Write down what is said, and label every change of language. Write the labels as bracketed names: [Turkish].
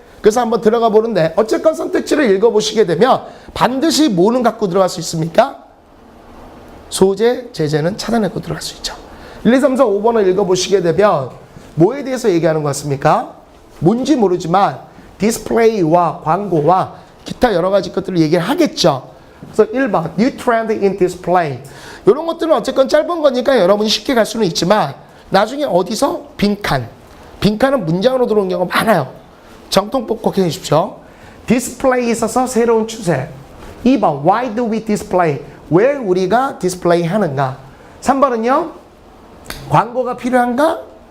[Korean] 그래서 한번 들어가 보는데, 어쨌건 선택지를 읽어보시게 되면 반드시 뭐는 갖고 들어갈 수 있습니까? 소재, 제재는 찾아내고 들어갈 수 있죠. 1, 2, 3, 4, 5번을 읽어보시게 되면 뭐에 대해서 얘기하는 것 같습니까? 뭔지 모르지만 디스플레이와 광고와 기타 여러 가지 것들을 얘기를 하겠죠. [English] 그래서 1번, New Trend in Display. [Korean] 이런 것들은 어쨌건 짧은 거니까 여러분이 쉽게 갈 수는 있지만 나중에 어디서? 빈칸. 빈칸은 문장으로 들어오는 경우가 많아요. 정통법 꼭 해주십시오. 디스플레이에 있어서 새로운 추세. [English] 2번, Why do we display? [Korean] 왜 우리가 디스플레이 하는가? 3번은요, 광고가 필요한가?